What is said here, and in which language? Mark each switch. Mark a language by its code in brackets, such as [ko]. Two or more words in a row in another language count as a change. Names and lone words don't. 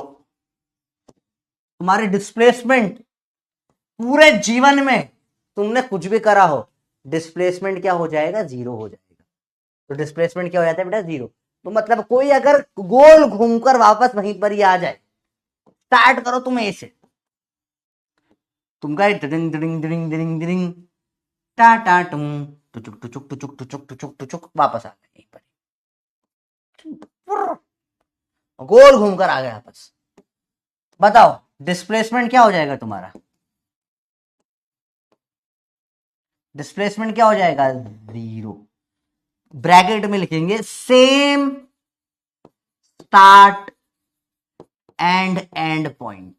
[hi] तुम्हारे डिस्प्लेसमेंट पूरे जीवन में तुमने कुछ भी करा हो, डिस्प्लेसमेंट क्या हो जाएगा? जीरो हो जाएगा। तो डिस्प्लेसमेंट क्या हो जाता है बेटा? जीरो। तो मतलब कोई अगर गोल घूमकर वापस वहीं पर ही आ जाए, स्टार्ट करो तुम ए से, तुम गए डिंग डिंग डिंग डिंग डिंग, टा टा टुम, टुचुक टुचुक टुचुक टुचुक टुचुक टुचुक, वापस आ गए यहीं पर, गोल घूमकर आ गए वापस। बताओ डिस्प्लेसमेंट क्या हो जाएगा तुम्हारा? डिस्प्लेसमेंट क्या हो जाएगा? जीरो। ब्रैकेट में लिखेंगे [en] same start and end point.